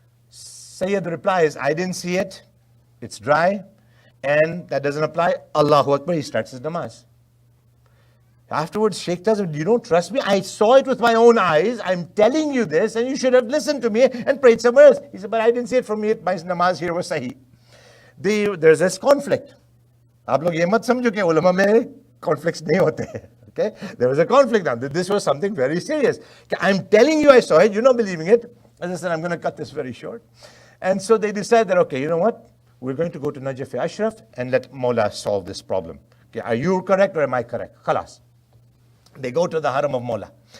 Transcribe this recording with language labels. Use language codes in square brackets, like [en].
[en] Sayyid replies, I didn't see it, it's dry, and that doesn't apply. Allahu Akbar, he starts his namaz. Afterwards, Sheikh tells him, you don't trust me? I saw it with my own eyes. I'm telling you this, and you should have listened to me and prayed somewhere else. He said, but I didn't see it from me. My namaz here was sahih. There's this conflict. [hi] आप लोग ये मत समझो कि उलमा में conflicts नहीं होते हैं. [en] Okay? There was a conflict now. This was something very serious. I'm telling you I saw it. You're not believing it. As I said, I'm going to cut this very short. And so they decided that, okay, you know what? We're going to go to Najaf Ashraf and let Mawla solve this problem. Okay, are you correct or am I correct? Khalas. They go to the Haram of Mawla.